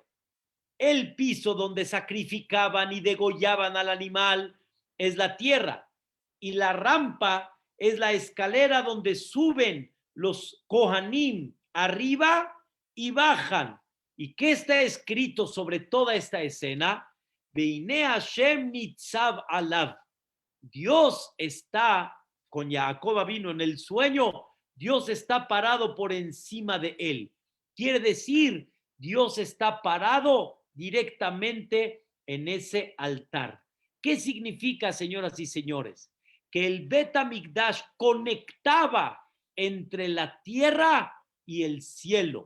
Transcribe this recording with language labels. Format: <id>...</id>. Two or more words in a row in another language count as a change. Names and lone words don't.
<es>El piso donde sacrificaban y degollaban al animal es la tierra. Y la rampa es la escalera donde suben los Kohanim arriba y bajan. ¿Y qué está escrito sobre toda esta escena?</es> <he>והנה השם נצב עליו.</he> <es>Dios está con Jacob vino en el sueño, Dios está parado por encima de él. Quiere decir, Dios está parado directamente en ese altar. ¿Qué significa, señoras y señores? Que el Bet HaMikdash conectaba entre la tierra y el cielo.</es>